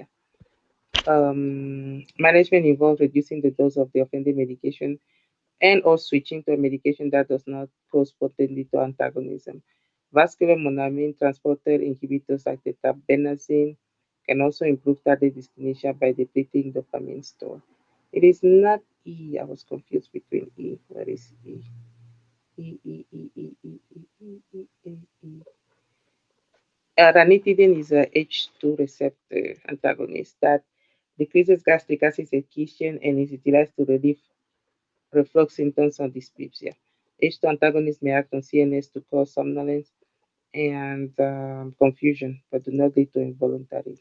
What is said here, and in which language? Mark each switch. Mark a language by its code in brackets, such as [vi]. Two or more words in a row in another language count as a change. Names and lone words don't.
[en] Management involves reducing the dose of the offending medication and or switching to a medication that does not cause potent to antagonism. Vascular monoamine transporter inhibitors like tetrabenazine can also improve target discrimination by depleting dopamine store. It is not E. I was confused between E. Where is E? E, E, E, E, E, E, E, E, E, E. Ranitidine is a H2 receptor antagonist that decreases gastric acid excretion and is utilized to relieve reflux symptoms and dyspepsia. H2 antagonists may act on CNS to cause somnolence and confusion, but do not lead to involuntary.